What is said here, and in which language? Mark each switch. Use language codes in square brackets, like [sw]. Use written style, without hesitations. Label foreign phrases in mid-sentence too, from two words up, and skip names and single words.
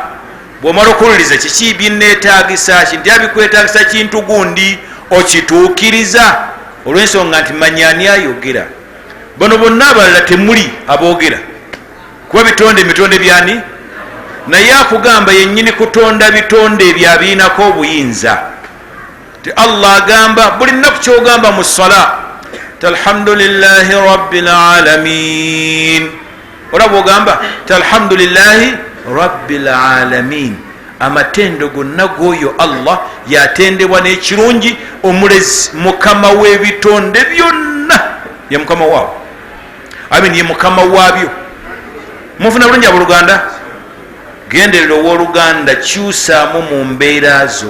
[lg] Bw'omala okuwuliriza kiki binneetaagisa, kinti abikwetaagisa kintu gundi okituukiriza, olw'ensonga nti manyaani ayogera. Bano bonna abalala temuli aboogera kuba mitonde byani, naye akugamba yennyini kutonda bitonde ebyo abiinako obuyinza. Allah agamba buli nnaku kyogamba mu ssala [ar] الحمد لله رب العالمين, [lg] olaba ogamba [ar] الحمد لله رب العالمين, [lg] amatendo gonna g'oyo Allah yatendebwa n'ekirungi, omulezi mukama w'ebitonde byonna, ye mukama waabyo, ye mukama waabyo. Mufuna bulungi abooluganda? Genderera ow'oluganda kyusaamu mu mbeera zo.